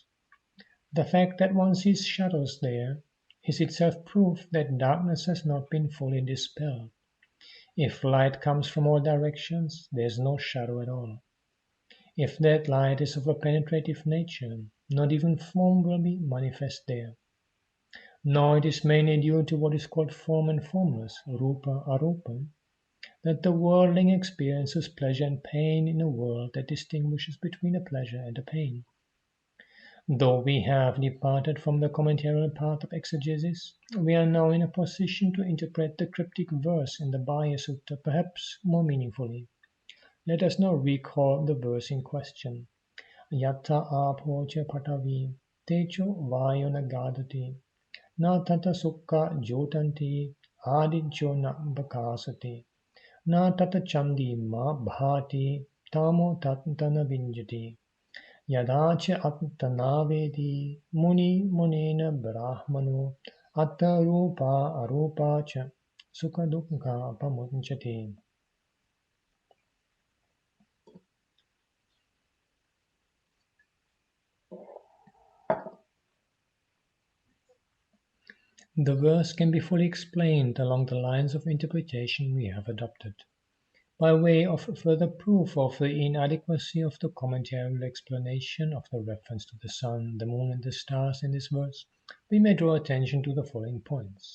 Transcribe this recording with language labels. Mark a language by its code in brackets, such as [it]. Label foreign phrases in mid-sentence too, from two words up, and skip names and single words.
[en] The fact that one sees shadows there is itself proof that darkness has not been fully dispelled. If light comes from all directions, there is no shadow at all. If that light is of a penetrative nature, not even form will be manifest there. Nor it is mainly due to what is called form and formless, [pi] rupa arupa, [en] that the worldling experiences pleasure and pain in a world that distinguishes between a pleasure and a pain. Though we have departed from the commentarial path of exegesis, we are now in a position to interpret the cryptic verse in the Barre Sutta perhaps more meaningfully. Let us now recall the verse in question. [pi] Yatta apocha patavi techo vayona gadati na tata sukha jotanti adijjo na bakasati na tata chandi ma bhati tamo tatana vinjati yadacha attanavedi muni munena brahmano atta rupa arupa cha sukha dukkha pamunchati. [en] The verse can be fully explained along the lines of interpretation we have adopted. By way of further proof of the inadequacy of the commentarial explanation of the reference to the sun, the moon, and the stars in this verse, we may draw attention to the following points.